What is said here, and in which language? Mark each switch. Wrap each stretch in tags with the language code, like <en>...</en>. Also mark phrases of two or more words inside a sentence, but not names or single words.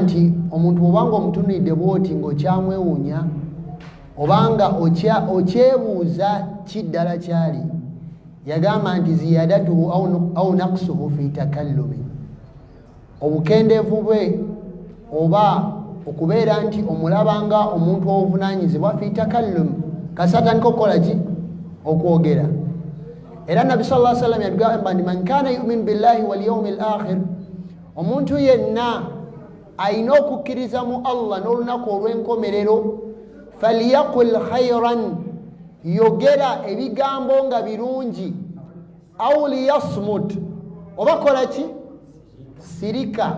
<lg>nti omuntu obanga omutunuulidde bw'oti ng'okyamwewuunya obanga okyebuuza kiddala kyali, yagamba nti</lg> <ar>زيادته أو نقصه في التكلم,</ar> <lg>obukendeevu bwe oba okubeera nti omulabanga omuntu obuvunaanyizibwa</lg> <ar>في التكلم,</ar> <lg>kasatandika okukola ki? Okwogera. Era Nabbi</lg> <ar>صلى الله عليه وسلم</ar> <lg>yatugamba nti</lg> <ar>من كان يؤمن بالله واليوم الآخر,</ar> <lg>omuntu yenna alina okukkiriza mu Allah n'olunaku olw'enkomerero,</lg> <ar>فليقل خيرا,</ar> <lg>yogera ebigambo nga birungi,</lg> <ar>أو ليصمت,</ar> <lg>oba kola ki? Sirika.</lg>